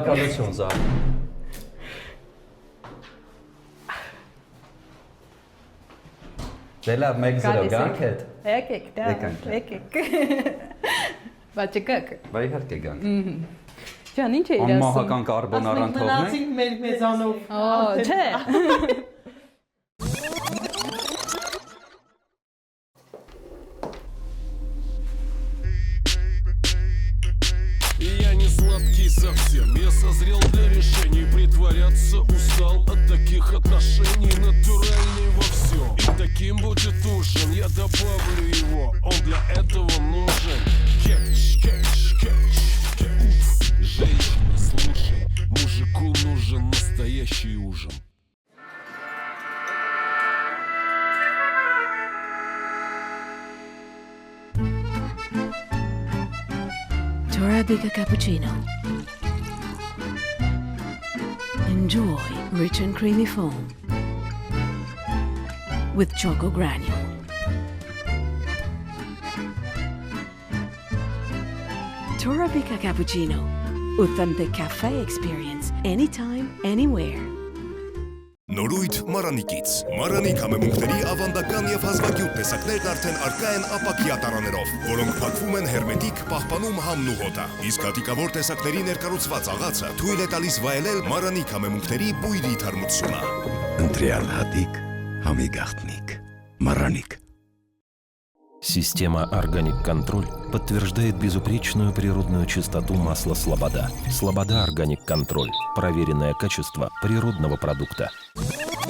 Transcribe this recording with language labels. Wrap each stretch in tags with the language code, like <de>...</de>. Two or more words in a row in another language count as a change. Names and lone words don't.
<hy>Շնորհակալություն Զարա։ Դե լավ, մեկ զրո գանք հետ։ Եկեք, դա։ Եկանք։ Եկեք։ Բայց եկեք։ Բա իհարկե գանք։ Ջան, ինչ է իր ասում։ Անմահական կարբոնարան թողնենք։ Մնացինք մեր մեզանով։ Օ, չէ։</hy> <ru>Я не сладкий совсем, я созрел для решений. Притворяться устал от таких отношений. Натуральный во всем, и таким будет ужин. Я добавлю его, он для этого нужен. Кетч, кетч, кетч, кетч. Женщина, слушай, мужику нужен настоящий ужин.</ru> <en>Torabika cappuccino. Enjoy rich and creamy foam with choco granule. Torabika cappuccino. Authentic cafe experience anytime, anywhere.</en> <hy>Նորույթ Մարանիկից։ Մարանի կամեմունքների ավանդական եւ հազվագյուտ տեսակներն արդեն արկա են ապակյա տարաներով, որոնք փակվում են հերմետիկ, պահպանում համն ու հոտը։ Իսկ հատիկավոր տեսակների ներկառուցված աղացը թույլ է տալիս վայելել Մարանի կամեմունքների բույրի թարմությունը։ Ընտրյալ հատիկ, համի գաղտնիք, մառանիկ։</hy> <ru>Система «Органик Контроль» подтверждает безупречную природную чистоту масла «Слобода». «Слобода Органик Контроль» – проверенное качество природного продукта.</ru>